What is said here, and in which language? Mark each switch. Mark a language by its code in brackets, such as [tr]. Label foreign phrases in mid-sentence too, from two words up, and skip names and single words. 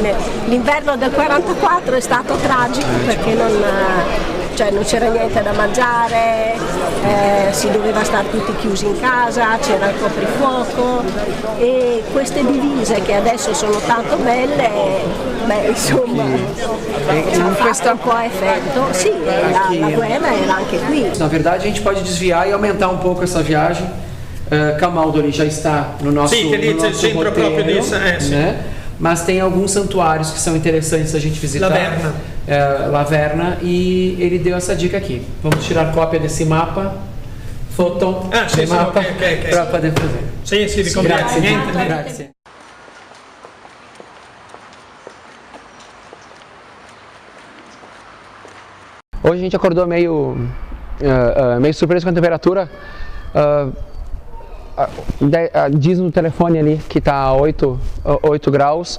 [it] L'inverno del 44 è stato tragico perché non c'era niente da mangiare, si doveva stare tutti chiusi in casa, c'era il coprifuoco, e queste divise che adesso sono tanto belle, insomma, hanno fatto un po' effetto. Sì, la guerra era anche qui. [pt] Na verdade, a gente pode desviar e aumentar um pouco essa viagem. Camaldoli já está no nosso, sim, no nosso centro roteiro, próprio disso, né? Mas tem alguns santuários que são interessantes a gente visitar. Laverna, e ele deu essa dica aqui. Vamos tirar cópia desse mapa, foto sim, mapa, okay. para poder fazer. Sim, [it] vi conviene. Grazie. [pt] Hoje a gente acordou meio surpreso com a temperatura. Diz no telefone ali que está a 8 graus.